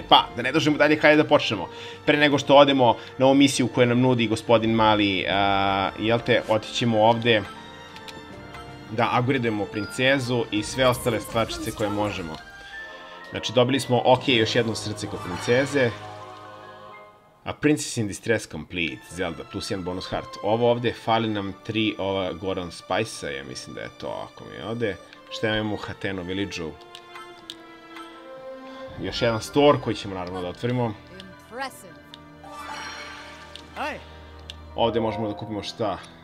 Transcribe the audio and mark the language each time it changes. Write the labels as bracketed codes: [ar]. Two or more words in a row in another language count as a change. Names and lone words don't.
[sr] Pa, da ne dođemo dalje, hajde da počnemo. Pre nego što odemo na ovu misiju koju nam nudi gospodin Mali, jel te, otićemo ovdje da upgradeujemo princezu i sve ostale stvarčice koje možemo. Znači, dobili smo, ok, još jedno srce kod princeze. [en] A Princess in Distress Complete, Zelda, plus 1 bonus heart. [sr] Ovo ovdje, fali nam 3 ova Goron Spice-a, ja mislim da je to, ako mi ode. Šta imamo u Hateno Village-u? Još jedan store koji ćemo naravno da otvorimo. Ovdje možemo da kupimo šta?